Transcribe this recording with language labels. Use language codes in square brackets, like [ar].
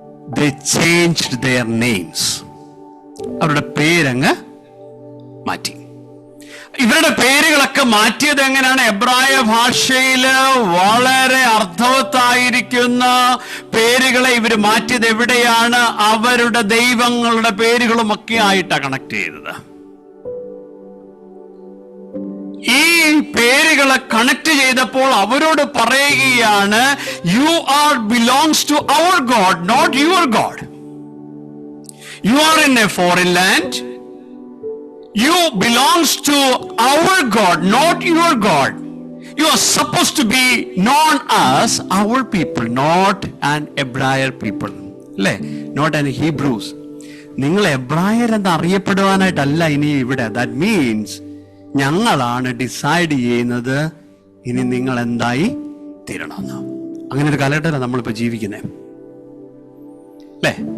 [en] They changed their names. [ml] അവരുടെ പേരങ്ങ് മാറ്റി. ഇവരുടെ പേരുകളൊക്കെ മാറ്റിയത് എങ്ങനെയാണ്? എബ്രായ ഭാഷയില് വളരെ അർത്ഥവത്തായിരിക്കുന്ന പേരുകളെ ഇവർ മാറ്റിയത് എവിടെയാണ്? അവരുടെ ദൈവങ്ങളുടെ പേരുകളും ഒക്കെ ആയിട്ടാണ് കണക്ട് ചെയ്തത്. ഈ പേരുകളെ കണക്ട് ചെയ്തപ്പോൾ അവരോട് പറയുകയാണ്, [en] You are belongs to our God, not your God. You are in a foreign land. You belongs to our God, not your God. You are supposed to be known as our people, not an Hebraic people. അല്ലേ? Not an Hebrews. [ml] നിങ്ങൾ എബ്രായർ എന്ന് അറിയപ്പെടുവാനായിട്ടല്ല ഇനി ഇവിടെ. [en] that means [ml] ഞങ്ങളാണ് decide ചെയ്യുന്നത് ഇനി നിങ്ങൾ എന്തായി തീരണമെന്ന്. അങ്ങനെ ഒരു കാലഘട്ടത്തിലാണ് നമ്മളിപ്പോൾ ജീവിക്കുന്നത്. അല്ലേ?